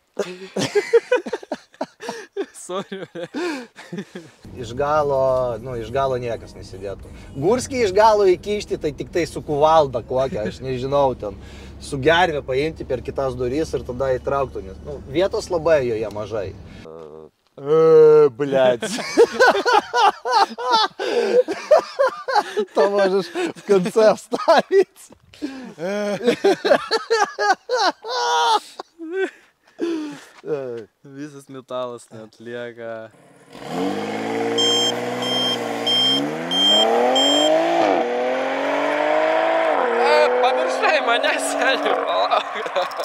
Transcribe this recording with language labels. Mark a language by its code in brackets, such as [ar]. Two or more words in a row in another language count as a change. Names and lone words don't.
[lt] Sorry. Iš galo niekas nesidėtų. Gurskį iš galo įkišti, tai tik tai su kuvalda kokią, aš nežinau, ten su gervė paimti per kitas duris ir tada įtrauktų, nes vietos labai joje mažai. [ru] Блядь. То можешь в конце вставить. [lt] Visas metalas neatlieka. Pamiršai mane, seniai, palauk.